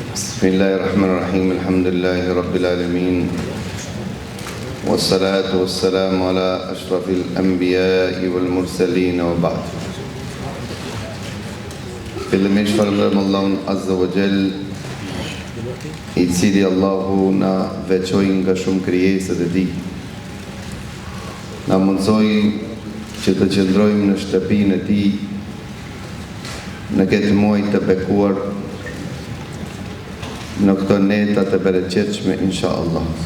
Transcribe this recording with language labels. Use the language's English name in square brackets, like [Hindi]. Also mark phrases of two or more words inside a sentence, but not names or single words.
[Arabic] بسم الله الرحمن الرحيم الحمد لله رب العالمين. والصلاة والسلام على أشرف الأنبياء والمرسلين وبعد. [Albanian] Fillimisht falënderojmë Allahun [Arabic] عز وجل, [Albanian] i cili Allahu na veçoi nga shumë krijesat e tij. Na mundsoi që të qëndrojmë në shtëpinë e tij në këtë muaj të bekuar, në këto neta të bereqetshme, inshallah.